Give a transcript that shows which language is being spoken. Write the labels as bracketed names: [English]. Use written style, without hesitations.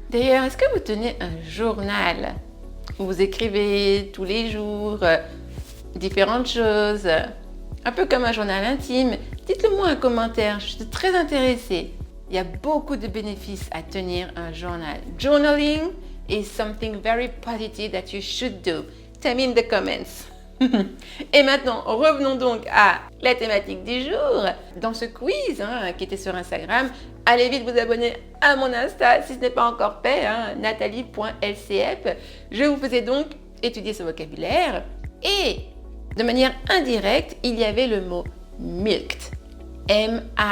[French] D'ailleurs, est-ce que vous tenez un journal où vous écrivez tous les jours différentes choses, un peu comme un journal intime? Dites-le moi en commentaire, je suis très intéressée. Il y a beaucoup de bénéfices à tenir un journal. [English] Journaling is something very positive that you should do. Tell me in the comments. [French] Et maintenant, revenons donc à la thématique du jour. Dans ce quiz qui était sur Instagram, allez vite vous abonner à mon Insta si ce n'est pas encore fait, nathalie.lcf. Je vous faisais donc étudier ce vocabulaire. Et de manière indirecte, il y avait le mot milked. M-I-L-K-E-D.